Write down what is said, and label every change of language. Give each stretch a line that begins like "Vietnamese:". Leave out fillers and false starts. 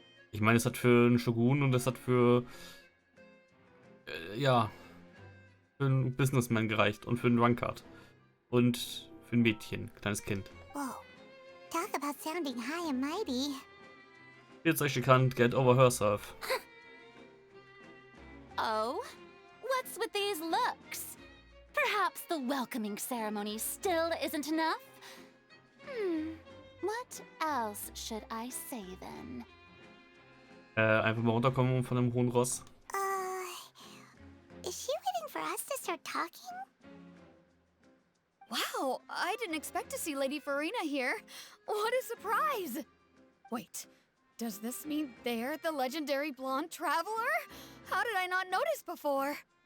German: Ich meine, es hat für einen Shogun und es hat für ja, für einen Businessman gereicht und für einen Drunkard. Und für ein Mädchen, kleines Kind.
English: Whoa, talk about sounding high and mighty. Feels like she can't get over herself. Oh? What's with these looks? Perhaps the welcoming ceremony still isn't enough? What else should I say then?
German: Einfach mal runterkommen von dem hohen Ross.
English: Is she waiting for us to start talking? Wow, I didn't expect to see Lady Farina here. What a surprise! Wait, does this mean they're the legendary blonde traveler? How did I not notice before?